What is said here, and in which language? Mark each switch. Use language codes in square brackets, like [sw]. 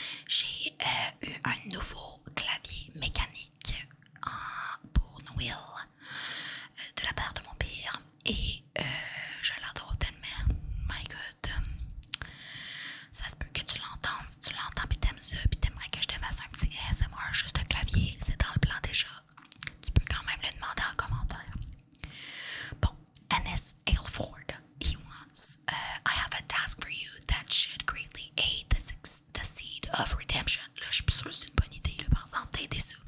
[fr] J'ai eu un nouveau clavier mécanique pour Noël de la part de mon père et je l'adore tellement. [en] My God. [fr] Ça se peut que tu l'entendes. Si tu l'entends pis t'aimes ça pis t'aimerais que je te fasse un petit ASMR juste de clavier, c'est dans le plan déjà. Tu peux quand même le demander en commentaire. [en] Bon, Ennis Aylford, he wants, I have a task for you that should greatly aid the seed of redemption. [fr] Là, je suis sûre que c'est une bonne idée, là, par exemple, d'aider ça.